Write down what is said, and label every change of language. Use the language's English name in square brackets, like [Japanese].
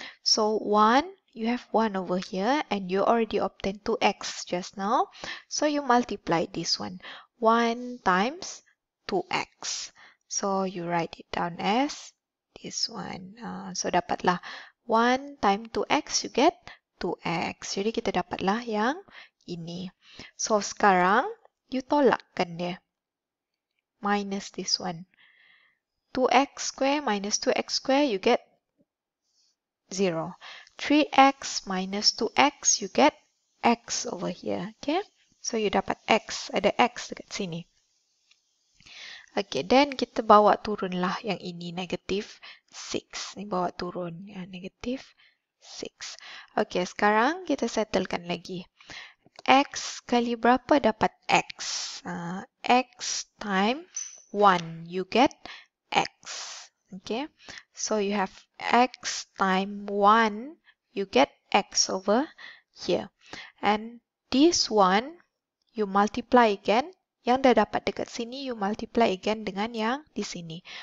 [English] So 1, you have 1 over here, and you already obtained 2x just now. So you multiply this one. 1 times 2x. So you write it down as this one. So dapatlah 1 times 2x, you get 2x. [Malay] Jadi kita dapatlah yang ini. [English] So sekarang, you [Malay] tolakkan dia. [English] Minus this one. 2x square minus 2x square, you get 0. 3x minus 2x, you get x over here. [Malay] Okay? So you dapat x. Ada x dekat sini. Okay, then kita bawa turunlah yang ini, negative 6. Ni bawa turun, ya, negative 6. Okay, sekarang kita settlekan lagi. X kali berapa dapat x? [English] X time 1, you get x. Okay, so you have x time 1, you get x over here. And this one, you multiply again. [Malay] Yang dah dapat dekat sini, [English] you multiply again [Malay] dengan yang di sini.